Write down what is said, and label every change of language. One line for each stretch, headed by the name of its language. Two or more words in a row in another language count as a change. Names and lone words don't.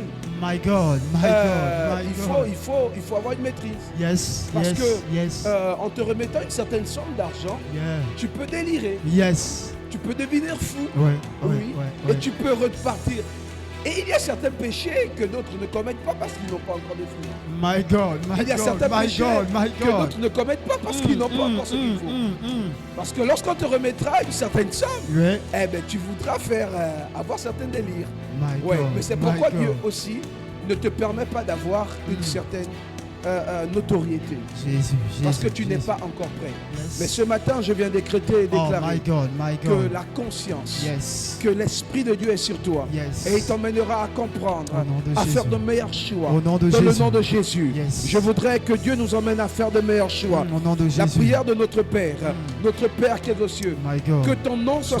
English: My God, my God, my God.
French: Il faut avoir une maîtrise.
English: Yes,
French: Parce
English: yes,
French: que
English: yes.
French: en te remettant une certaine somme d'argent,
English: Yeah.
French: tu peux délirer,
English: Yes.
French: tu peux devenir fou. Ouais, Oui. ouais, ouais, Et tu peux repartir. Et il y a certains péchés que d'autres ne commettent pas parce qu'ils n'ont pas encore de fruits.
English: My God, my
French: Il y a
English: God,
French: certains
English: my
French: péchés
English: God, my
French: que
English: God.
French: d'autres ne commettent pas parce qu'ils n'ont pas encore ce qu'il faut. Parce que lorsqu'on te remettra une certaine somme, Ouais. eh ben, tu voudras faire avoir certains délires.
English: My
French: Ouais,
English: God,
French: mais c'est
English: my
French: pourquoi
English: God.
French: Dieu aussi ne te permet pas d'avoir une certaine notoriété. Jésus, Parce que Jésus, tu n'es Jésus. pas encore prêt.
English: Yes.
French: Mais ce matin, je viens décréter et
English: Oh my
French: déclarer
English: God, my
French: que
English: God.
French: la conscience,
English: Yes.
French: que l'Esprit de Dieu est sur toi.
English: Yes.
French: Et il t'emmènera à comprendre, Au nom de à Jésus. faire de meilleurs choix. Au nom de dans le Jésus. nom de Jésus.
English: Yes.
French: Je voudrais que Dieu nous emmène à faire de meilleurs choix. Au nom de Jésus. La prière de notre Père, notre Père qui est aux cieux,
English: My God.
French: que ton nom soit